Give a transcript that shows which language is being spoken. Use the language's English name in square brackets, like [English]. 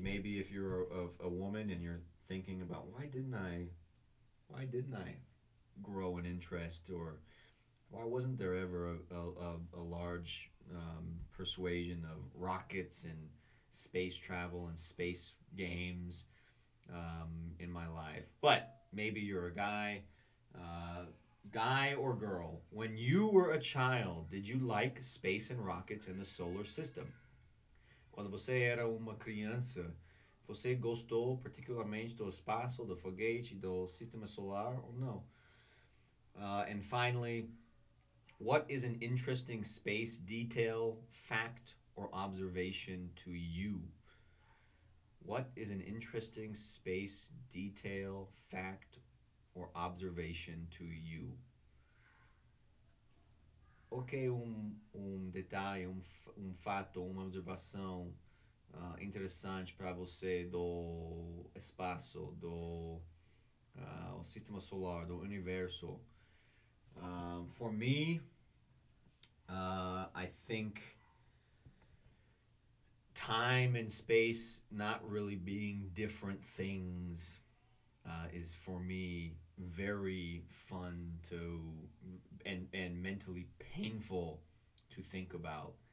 [English] Maybe if you're a woman and you're thinking about why didn't I grow an interest, or why wasn't there ever a large persuasion of rockets and space travel and space games in my life? But maybe you're a guy. Guy or girl, when you were a child, did you like space and rockets in the solar system? [Portuguese] Quando você era uma criança, você gostou particularmente do espaço, do foguete, do sistema solar ou não? [English] And finally, what is an interesting space detail, fact, or observation to you? What is an interesting space detail, fact, or observation to you? [Portuguese] O que é detalhe, fato, uma observação interessante para você do espaço, do sistema solar, do universo? [English] For me, I think time and space not really being different things is for me very fun to and mentally painful to think about.